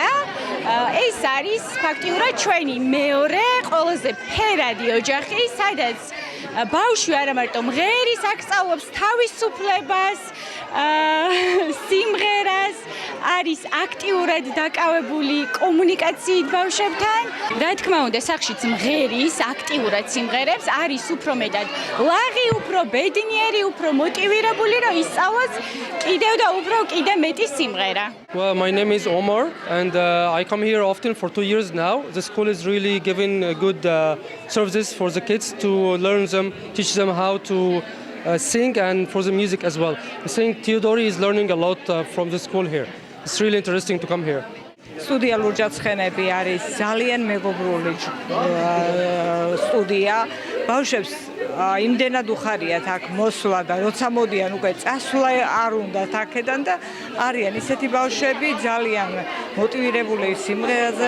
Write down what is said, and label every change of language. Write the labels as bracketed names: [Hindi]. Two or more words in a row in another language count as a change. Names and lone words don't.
[Georgian] ეს არის ფაქტიურად ჩვენი მეორე ყველაზე ფერადი ოჯახი, სადაც ბავშვი არა მარტო მღერის აქ სწავლობს თავისუფლებას, სიმღერას, არის აქტიურად დაკავებული კომუნიკაციით ბავშვებთან. რა თქმა უნდა, სახშიც მღერის, აქტიურად სიმღერებს, არის უფრო მეტად ლაღი, უფრო ბედნიერი, უფრო მოტივირებული, რომ ისწავლოს კიდევ და უფრო კიდე მეტი სიმღერა. [English] Well, my name is Omar and I come here often for 2 years now. The school is really giving good services for the kids to learn them, teach them how to sing and for the music as well. I think Theodori is learning a lot from the school here. It's really interesting to come here. [Georgian] სტუდია ლურჯაცხენები არის ძალიან მეგობრული სტუდია. ბავშვებს იმდენად უხარიათ აქ მოსვლა და როცა მოდიან უკვე წასვლა არ უნდათ აქედან და არიან ისეთი ბავშვები ძალიან მოტივირებული სიმღერაზე.